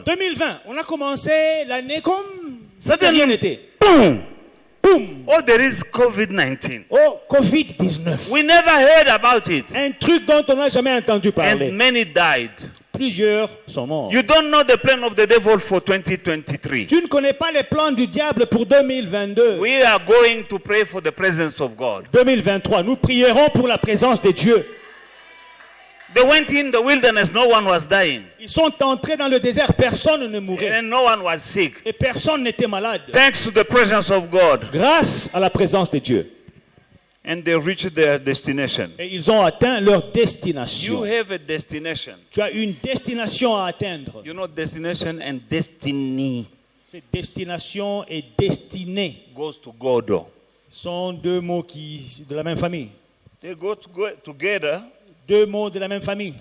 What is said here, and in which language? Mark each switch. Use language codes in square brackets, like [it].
[fr] 2020, on a commencé l'année comme si [en] Suddenly- [fr] rien n'était. [en] Boom! [fr] Boum! [en] Oh, there is COVID-19. [fr] Oh, Covid-19. [en] We never heard about it. [fr] Un truc dont on n'a jamais entendu parler. [en] And many died. [fr] Plusieurs sont morts. [en] You don't know the plan of the devil for 2023. [fr] Tu ne connais pas les plans du diable pour 2022. [en] We are going to pray for the presence of God. [fr] 2023, nous prierons pour la présence de Dieu. [en] They went in the wilderness, no one was dying. [fr] Ils sont entrés dans le désert, personne ne mourait. [en] And no one was sick. [fr] Et personne n'était malade. [en] Thanks to the presence of God. [fr] Grâce à la présence de Dieu. [en] And they reached their destination. [fr] Et ils ont atteint leur [en] You [fr] destination. [en] have a destination. [fr] Tu as une destination à atteindre. [en] You know, destination and destiny [fr] Cette destination et destinée [en] goes to God. [fr] sont deux mots de la même famille. [en] They go together. [fr] Deux mots de la même famille.